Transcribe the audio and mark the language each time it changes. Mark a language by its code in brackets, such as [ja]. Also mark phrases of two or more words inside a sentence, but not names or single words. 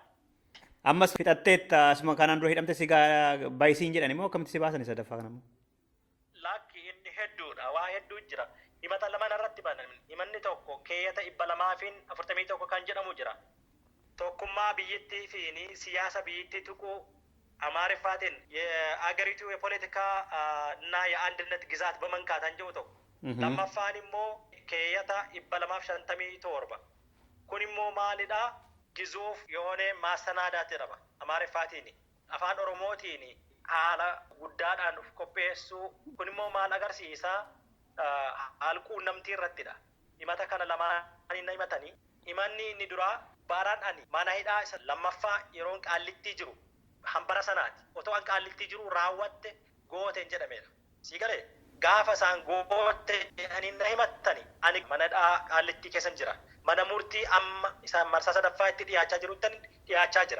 [om] Ammas fixatteetta asuma kanaan dura hidhamte si baay'isiin jedhan immoo akkamitti si baasan sadaffaa kana immoo. Lakki inni hedduudha waa hedduu jira. Himata lama irratti banan himanni tokko keeyyata 241 kan jedhamu jira. Tokkummaa biyyattii fi siyaasa biyyattii tuquu amaariffaatiin [am] አገሪቱ የፖለቲካ እና የአንድነት ግዛት በመንካት አንጀው [om] tokko lammaffaan immoo keeyyata 257 kun immoo maalidha gizuuf [am] የሆነ ማሰናዳት [om] jedhama amaariffaatiin afaan oromootiin haala guddaadhaan of qopheessuu kun immoo maal agarsiisa haalquunnamtii irrattidha himata kana lamaan himatanii himanni inni duraa baaraan ani mana hidhaa isa lammaffaa yeroon qaallittii jiru hambara sanaati otoo an qaallittii jiru raawwatte gooteen jedhameera sii galee gaafa isaan goote ani na himattani ani mana hidhaa qaallittii keessan jira mana murtii amma isaan marsaa sadaffaa itti dhiyaachaa jirutti dhiyaachaa jira.